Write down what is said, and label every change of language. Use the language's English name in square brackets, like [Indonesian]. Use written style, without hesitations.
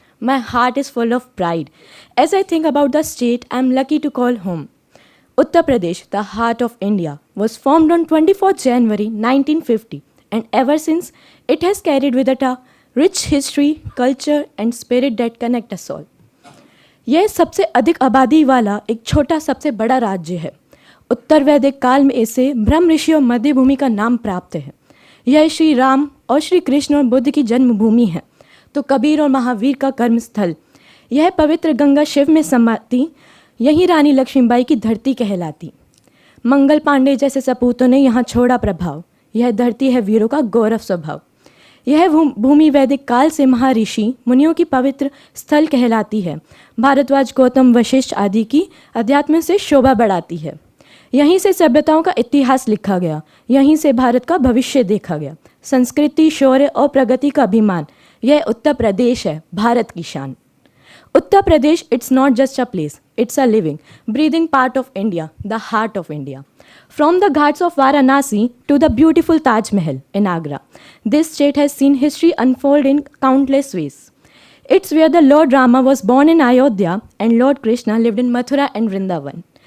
[English] My heart is full of pride. As I think about the state I am lucky to call home. Uttar Pradesh, the heart of India, was formed on 24 January 1950 and ever since it has carried with it a rich history, culture and spirit that connect us all. [Hindi] यह सबसे अधिक आबादी वाला एक छोटा सबसे बड़ा राज्य है. उत्तर वैदिक काल में इसे ब्रह्म ऋषि और मध्य भूमि का नाम प्राप्त है. यह श्री राम और श्री कृष्ण और बुद्ध की जन्मभूमि है तो कबीर और महावीर का कर्मस्थल. यह पवित्र गंगा शिव में समाती, यही रानी लक्ष्मीबाई की धरती कहलाती. मंगल पांडे जैसे सपूतों ने यहाँ छोड़ा प्रभाव. यह धरती है वीरों का गौरव स्वभाव. यह भूमि वैदिक काल से महर्षि मुनियों की पवित्र स्थल कहलाती है. भारद्वाज, गौतम, वशिष्ठ आदि की अध्यात्म से शोभा बढ़ाती है. यहीं से सभ्यताओं का इतिहास लिखा गया. यहीं से भारत का भविष्य देखा गया. संस्कृति, शौर्य और प्रगति का अभिमान, यह उत्तर प्रदेश है, भारत की शान. [English] Uttar Pradesh, it's not just a place, it's a living, breathing part of India, the heart of India. From the ghats of Varanasi to the beautiful Taj Mahal in Agra, this state has seen history unfold in countless ways. It's where the Lord Rama was born in Ayodhya and Lord Krishna lived in Mathura and Vrindavan.